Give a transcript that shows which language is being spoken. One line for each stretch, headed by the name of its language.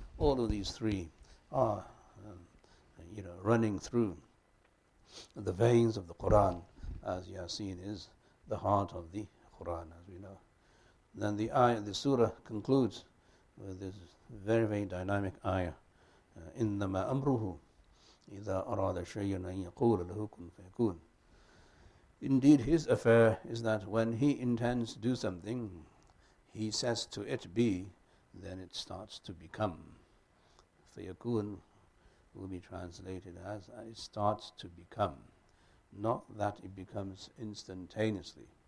English: All of these three are running through the veins of the Quran, as Yasin is the heart of the Quran, as we know. Then the surah concludes with this very, very dynamic ayah.
Arabic: إِنَّمَا أَمْرُهُ إِذَا أَرَادَ شَيْئًا أَن يَقُولَ لَهُ كُن فَيَكُونُ.
English: Indeed, His affair is that when He intends to do something, He says to it be, then it starts to become. فَيَكُونُ will be translated as it starts to become, not that it becomes instantaneously.